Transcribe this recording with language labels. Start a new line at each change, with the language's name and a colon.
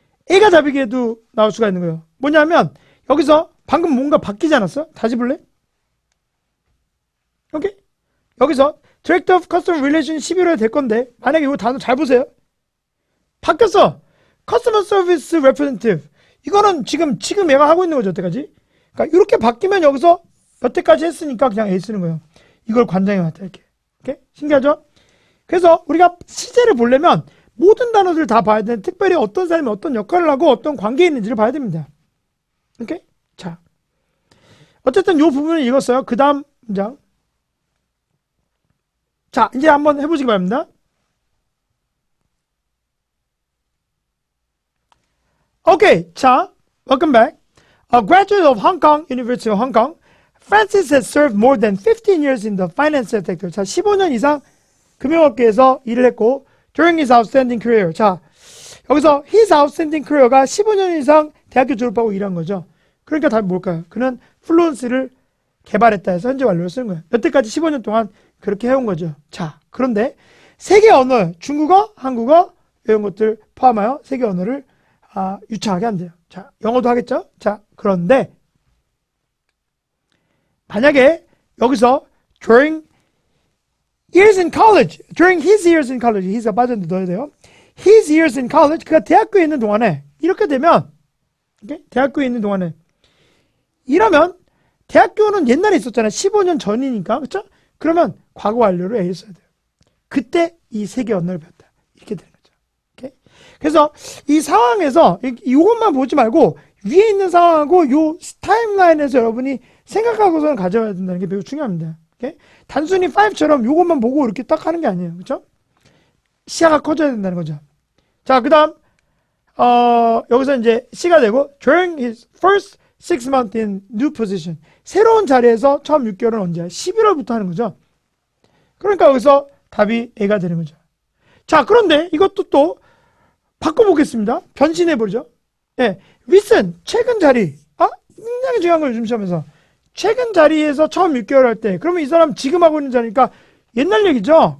Korean: A가 답이게도 나올 수가 있는 거예요. 뭐냐면 여기서 방금 뭔가 바뀌지 않았어? 다시 볼래? 오케이? 여기서 Director of Customer Relations 11월에 될 건데 만약에 이거 단어 잘 보세요. 바뀌었어. Customer Service Representative. 이거는 지금 얘가 하고 있는 거죠. 여태까지. 그러니까 이렇게 바뀌면 여기서 여태까지 했으니까 그냥 A 쓰는 거예요. 이걸 관장에 맡아 이렇게. 오케이? 신기하죠? 그래서 우리가 시제를 보려면 모든 단어들을 다 봐야 되는데 특별히 어떤 사람이 어떤 역할을 하고 어떤 관계에 있는지를 봐야 됩니다. 오케이? 자, 어쨌든 이 부분을 읽었어요. 그 다음 문장. 자, 이제 한번 해보시기 바랍니다. 오케이. 자,
English: welcome back. A graduate of Hong Kong, University of Hong Kong, Francis has served more than 15 years in the finance sector.
Korean: 자, 15년 이상 금융업계에서 일을 했고,
English: during his outstanding career.
Korean: 자, 여기서 his outstanding career가 15년 이상 대학교 졸업하고 일한 거죠. 그러니까 답이 뭘까요? 그는 플루언스를 개발했다 해서 현재 완료를 쓰는 거예요. 여태까지 15년 동안 그렇게 해온 거죠. 자, 그런데 세계 언어, 중국어, 한국어 이런 것들 포함하여 세계 언어를 유창하게 한대요. 자, 영어도 하겠죠? 자, 그런데 만약에 여기서
English: during years in college,
Korean: during his years in college, his가 빠졌는데 넣어야 돼요.
English: his years in college,
Korean: 그가 대학교에 있는 동안에 이렇게 되면 okay? 대학교에 있는 동안에 이러면 대학교는 옛날에 있었잖아요. 15년 전이니까. 그렇죠? 그러면 과거 완료를 해 있어야 돼요. 그때 이 세계 언어를 배웠다. 이렇게 되는 거죠. 오케이? 그래서 이 상황에서 이것만 보지 말고 위에 있는 상황하고 요 타임라인에서 여러분이 생각하고서는 가져와야 된다는 게 매우 중요합니다. 오케이? 단순히 5처럼 요것만 보고 이렇게 딱 하는 게 아니에요. 그렇죠? 시야가 커져야 된다는 거죠. 자, 그다음 여기서 이제 C가 되고
English: during his first 6 months in new position.
Korean: 새로운 자리에서 처음 6개월은 언제야? 11월부터 하는 거죠. 그러니까 여기서 답이 A가 되는 거죠. 자, 그런데 이것도 또 바꿔보겠습니다. 변신해버리죠. 예, recent, 최근 자리. 굉장히 중요한 걸 요즘 시험에서. 최근 자리에서 처음 6개월 할 때, 그러면 이 사람 지금 하고 있는 자리니까 옛날 얘기죠.